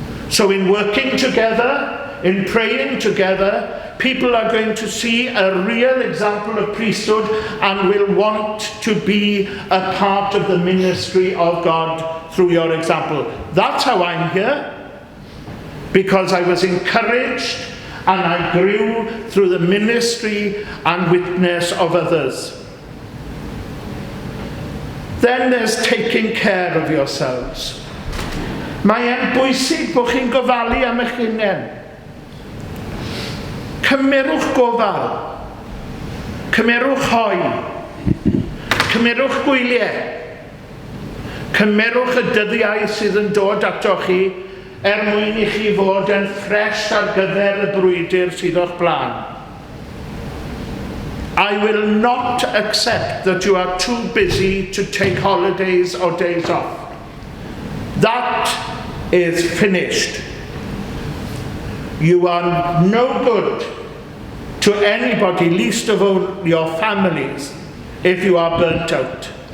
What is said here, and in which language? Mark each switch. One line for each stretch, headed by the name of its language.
English: So in working together, in praying together, people are going to see a real example of priesthood and will want to be a part of the ministry of God through your example. That's how I'm here, because I was encouraged and I grew through the ministry and witness of others. Then there's taking care of yourselves.
Welsh: Mae e'n bwysig bod chi'n gofalu am eich hunain. Cymerwch gofal. Cymerwch hoi. Cymerwch gwyliau. Cymerwch y dyddiau sydd yn dod ato chi mwyn I chi fod yn ffres ar gyfer y brwydr sydd o'ch blaen.
English: I will not accept that you are too busy to take holidays or days off. That is finished. You are no good to anybody, least of all your families, if you are burnt out.